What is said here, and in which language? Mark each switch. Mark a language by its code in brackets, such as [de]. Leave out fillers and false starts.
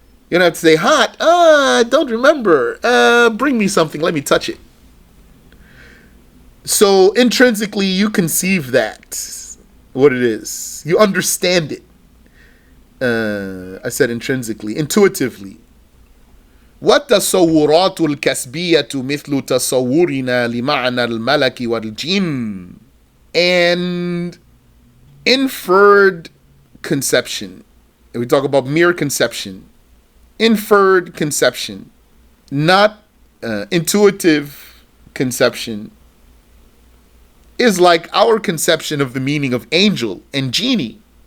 [en] You don't have to say hot. I don't remember. Bring me something. Let me touch it. So intrinsically, you conceive that, what it is. You understand it. I said intrinsically, intuitively. [ar] والتصورات الكسبية مثل تصورنا لمعنى الملك والجن. [en] And inferred conception. And we talk about mere conception. Inferred conception. Not intuitive conception. Is like our conception of the meaning of angel and genie.